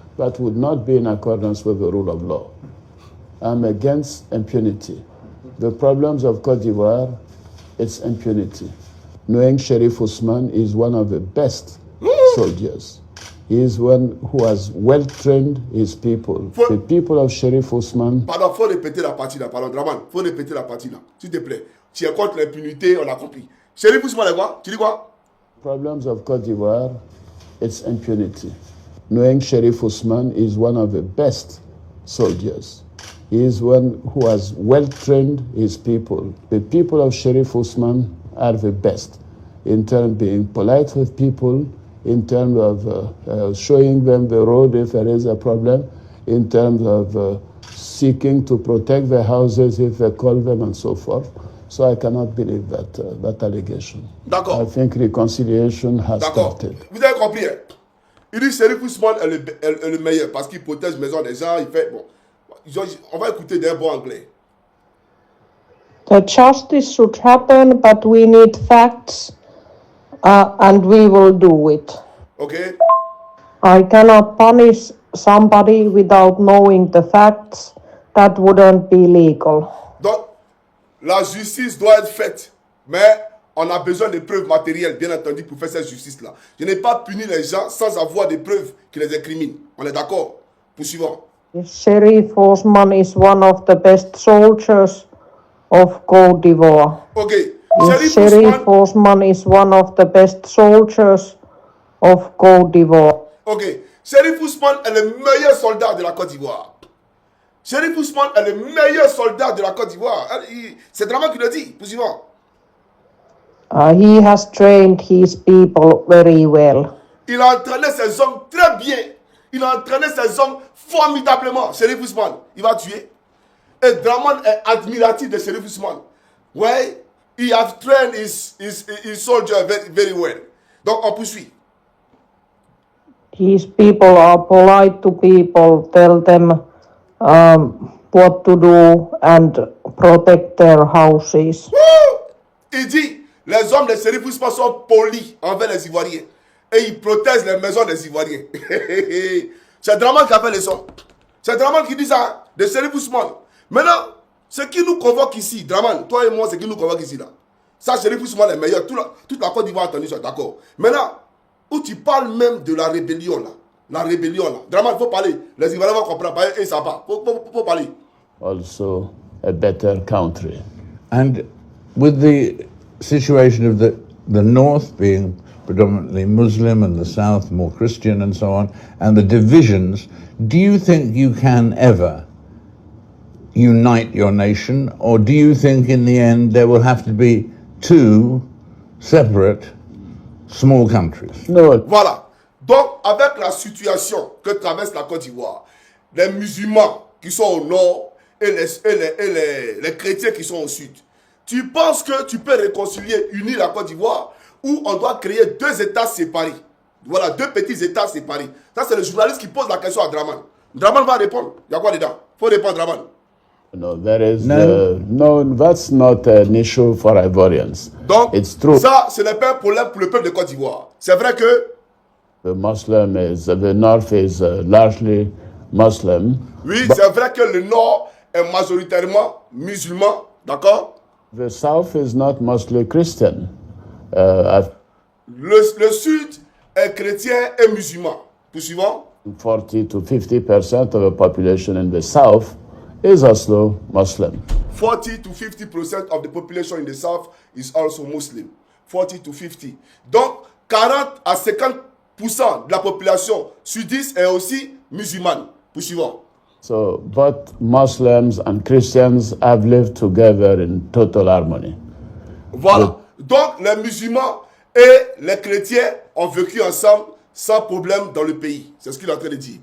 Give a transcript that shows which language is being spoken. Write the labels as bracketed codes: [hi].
[en] That would not be in accordance with the rule of law. I'm against impunity. The problems of Côte d'Ivoire, it's impunity. Knowing Sheriff Ousmane is one of the best soldiers. He is one who has well trained his people. The people of Sheriff Ousmane. [fr] Pardon, faut répéter la partie là. Pardon, Draman, faut répéter la partie là. S'il te plaît. Tu es contre l'impunité, on a compris. Sheriff Ousmane, quoi? Tu dis quoi? [en] Problems of Côte d'Ivoire, it's impunity. Knowing Sheriff Ousmane is one of the best soldiers. He is one who has well trained his people. The people of Sheriff Ousmane are the best in terms of being polite with people, in terms of showing them the road if there is a problem, in terms of seeking to protect their houses if they call them and so forth. So I cannot believe that allegation. [fr] D'accord. [en] I think reconciliation has started. [fr] Vous avez compris, hein? Il dit Sheriff Ousmane est le meilleur parce qu'il protège les maisons des gens, il fait bon. On va écouter d'un bon anglais. [en] The justice should happen, but we need facts, and we will do it. Okay. I cannot punish somebody without knowing the facts. That wouldn't be legal. [fr] Donc, la justice doit être faite, mais on a besoin de preuves matérielles, bien entendu, pour faire cette justice-là. Je n'ai pas puni les gens sans avoir des preuves qui les incriminent. On est d'accord? Poursuivons. [en] Sheriff Ousmane is one of the best soldiers of Côte d'Ivoire. Okay. Sheriff Ousmane is one of the best soldiers of Côte d'Ivoire. Ok. [fr] Sheriff Ousmane est le meilleur soldat de la Côte d'Ivoire. Sheriff Ousmane est le meilleur soldat de la Côte d'Ivoire. C'est Draman qui le dit. Poursuivons. [en] He has trained his people very well. [fr] Il a entraîné ses hommes très bien. Il a entraîné ses hommes formidablement. Sheriff Ousmane, il va tuer. Et Draman est admiratif de Sheriff Ousmane. [en] Ouais, he has trained his soldier very, very well. [fr] Donc on poursuit. [en] His people are polite to people, tell them what to do and protect their houses. [fr] Il dit, les hommes de Sheriff Ousmane sont polis envers les Ivoiriens. Et ils protègent les maisons des Ivoiriens. C'est Draman qui a fait les sons. C'est Draman qui dit ça, de Sheriff Ousmane. Maintenant, ce qui nous convoque ici, Draman, toi et moi, ce qui nous convoque ici, là. Ça, Sheriff Ousmane est meilleur. Toute la Côte d'Ivoire a entendu ça, d'accord. Maintenant, où tu parles même de la rébellion, là. La rébellion, là. Draman, il faut parler. Les Ivoiriens vont comprendre. Et ça va. Faut parler. [en] Also, a better country. And with the situation of the north being predominantly Muslim and the south more Christian and so on, and the divisions, do you think you can ever unite your nation, or do you think in the end there will have to be two separate small countries? No. [fr] Voilà. Donc, avec la situation que traverse la Côte d'Ivoire, les musulmans qui sont au nord et les chrétiens qui sont au sud, tu penses que tu peux réconcilier, unir la Côte d'Ivoire, ou on doit créer 2 États séparés? Voilà, 2 petits États séparés. Ça, c'est le journaliste qui pose la question à Draman. Draman va répondre. Il y a quoi dedans? Il faut répondre, Draman. [en] No, there is no, that's not an issue for Ivorians. [fr] Donc, [en] it's true. [fr] Ça, ce n'est pas un problème pour le peuple de Côte d'Ivoire. C'est vrai que [en] the North is largely Muslim. [fr] Oui, c'est vrai que le Nord est majoritairement musulman, d'accord? [en] The South is not mostly Christian. [fr] Le Sud est chrétien et musulman. Tout suivant? [en] 40 to 50% of the population in the South is also Muslim. 40 to 50% of the population in the South is also Muslim. 40 to 50. [fr] Donc, 40 à 50% de la population sudiste est aussi musulmane. Tout suivant? [en] So both Muslims and Christians have lived together in total harmony. [fr] Voilà. Donc, les musulmans et les chrétiens ont vécu ensemble sans problème dans le pays. C'est ce qu'il est en train de dire.